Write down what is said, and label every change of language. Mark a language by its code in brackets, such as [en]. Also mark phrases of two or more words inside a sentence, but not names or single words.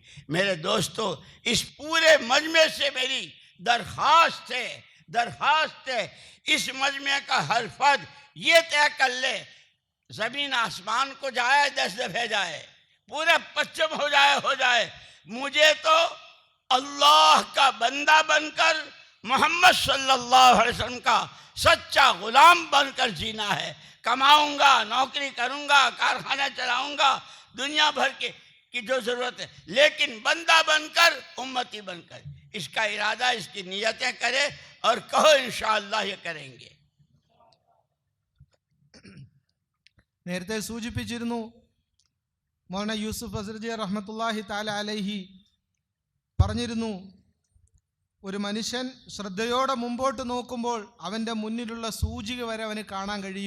[hi] मेरे दोस्तों, इस पूरे मजमे से मेरी दरख्वास्त है, इस मजमे का हर फर्द ये तय कर ले, ज़मीन आसमान को जाए 10 दफ़े जाए, पूरे पश्चिम हो जाए, मुझे तो अल्लाह का बंदा बनकर मोहम्मद [ar] صلى الله عليه وسلم [hi] का सच्चा गुलाम बनकर जीना है। कमाऊंगा, नौकरी करूंगा, कारखाना चलाऊंगा, दुनिया भर की जो ज़रूरत है, लेकिन बंदा बनकर, उम्मती बनकर। इसका इरादा, इसकी नीयतें करे और कहो इंशाअल्लाह ये करेंगे। [ml] നേരത്തെ സൂചിപ്പിച്ചിരുന്നു, മൗലാന യൂസുഫ് അസ്ഹറി [ar] رحمة الله تعالى عليه [ml] പറഞ്ഞിരുന്നു, ഒരു മനുഷ്യൻ ശ്രദ്ധയോടെ മുമ്പോട്ട് നോക്കുമ്പോൾ അവൻ്റെ മുന്നിലുള്ള സൂചിക വരെ അവന് കാണാൻ കഴിയും.